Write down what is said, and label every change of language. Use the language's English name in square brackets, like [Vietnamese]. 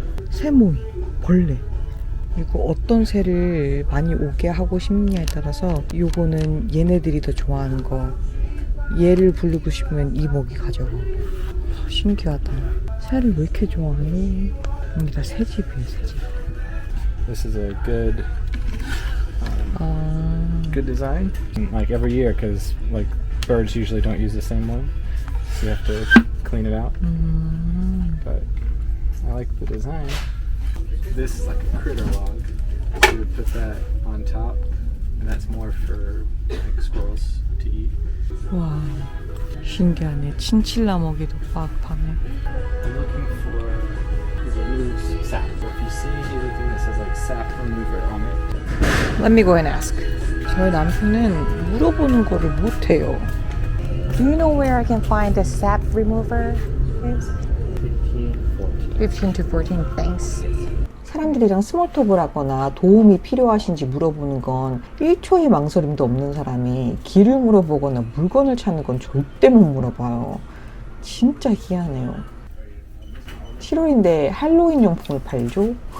[Korean] 새모이, 벌레. 그리고 어떤 새를 많이 오게 하고 싶냐에 따라서 요거는 얘네들이 더 좋아하는 거. 얘를 부르고 싶으면 이 먹이 가져가. 신기하다. 새를 왜 이렇게 좋아하니? 여기 다 새집이에요, 새집. [English] This is a good good design. Like every year, because like birds usually don't use the same one, so you have to clean it out. But I like the design. This is like a critter log. So you would put that on top, and that's more for like squirrels to eat. [Korean] 와, 신기하네. 친칠라 먹이도 막 파네. [English] I'm looking for is it removes sap. So if you see anything that says like sap remover on it, Let me go and ask. [Korean] 저희 남편은 물어보는 거를 못해요. [English] Do you know where I can find the sap remover? 15 to 14, thanks. [Korean] 사람들이랑 스몰톡을 하거나 도움이 필요하신지 물어보는 건 1초의 망설임도 없는 사람이 길을 물어보거나 물건을 찾는 건 절대 못 물어봐요. 진짜 희한해요. 7월인데 할로윈 용품을 팔죠?